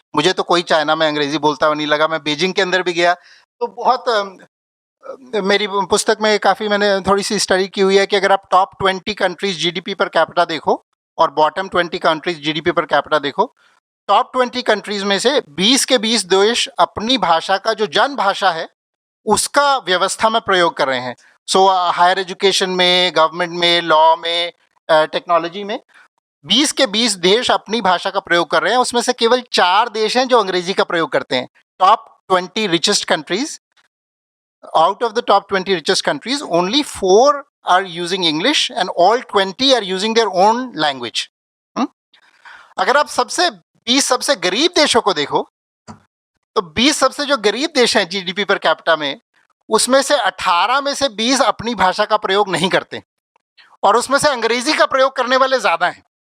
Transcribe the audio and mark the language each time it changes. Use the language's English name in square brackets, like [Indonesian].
[Hindi] मुझे तो कोई चाइना में अंग्रेजी बोलता हुआ नहीं लगा। मैं बीजिंग के अंदर भी गया तो बहुत मेरी पुस्तक में काफ़ी मैंने थोड़ी सी स्टडी की हुई है कि अगर आप top 20 countries GDP per capita देखो और bottom 20 countries GDP per capita देखो, टॉप 20 कंट्रीज में से 20 के 20 देश अपनी भाषा का जो जन भाषा है उसका व्यवस्था में प्रयोग कर रहे हैं। सो हायर एजुकेशन में, गवर्नमेंट में, लॉ में, टेक्नोलॉजी में 20 के 20 देश अपनी भाषा का प्रयोग कर रहे हैं। उसमें से केवल 4 देश हैं जो अंग्रेजी का प्रयोग करते हैं। [English] Top 20 richest countries, out of the top 20 richest countries, only 4 are using English and all 20 are using their own language. [Hindi] अगर आप 20 सबसे गरीब देशों को देखो तो 20 सबसे जो गरीब देश हैं जीडीपी पर कैपिटा में, उसमें से 18 में से 20 अपनी भाषा का प्रयोग नहीं करते, और उसमें से अंग्रेजी का प्रयोग करने वाले ज़्यादा हैं।